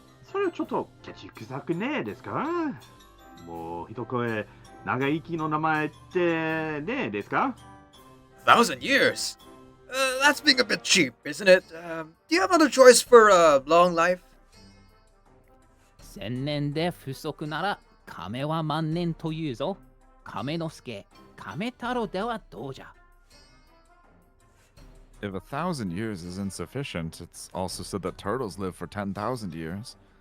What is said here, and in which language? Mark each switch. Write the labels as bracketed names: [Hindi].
[Japanese] それはちょっとケチくさくねえですか？もう一声長生きの名前ってねえですか？ [English] 1,000 years? That's being a bit cheap, isn't it? Do you have another choice for long life? [Japanese] 千年で不足なら亀は万年というぞ。亀之助、亀太郎ではどうじゃ。 [English] If 1,000 years is insufficient, it's also said that turtles live for 10,000 years.